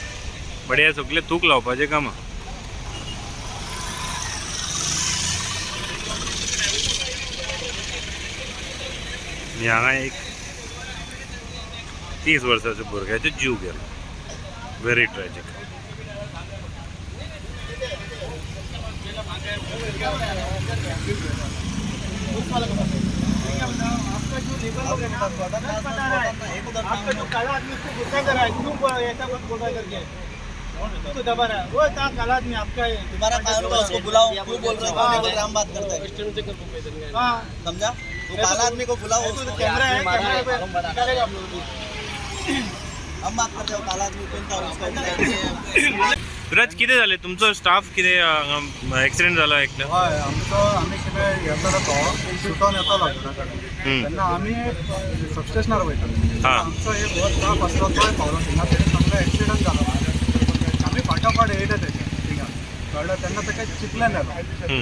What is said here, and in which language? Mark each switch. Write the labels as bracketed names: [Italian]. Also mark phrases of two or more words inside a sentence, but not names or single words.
[Konkani] बट हे सगळे तूक लावपाचें काम. हांगा एक 30 वर्साच्या भुरग्याचो जीव गेलो. [English] very tragic. [Hindi] आपका जो काला आदमी उसको गुस्सा कर रहा है, क्यों ऐसा कुछ बोल रहा है करके उसको दबा रहा है। वो काला आदमी आपका है, तुम्हारा कानून है, उसको बुलाओ। क्यों बोल रहे हो? हम बात करते हैं। हाँ समझा? वो काला आदमी को बुलाओ। तो कैमरा है, कैमरा पे निकालेगा आप लोगों को। हम बात करते हो काला आदमी कौन था उसका। [Konkani] विराज कितें जालें तुमचो स्टाफ कितें ॲक्सिडेंट जाला एकलो? हय आमी कितें येतालो तो सुटोन येतालो घरा कडेन तेन्ना आमी सबस्टेशनार वयताले. हां. आमचो एक हो स्टाफ आसलो तोय पावलो थिंगा. तेणी सांगलें एक्सिडंट जालो. आमी फाटाफाट येयले तेजे थिंगा कळ्ळें. तेन्ना ताका चिकल्यान येलो.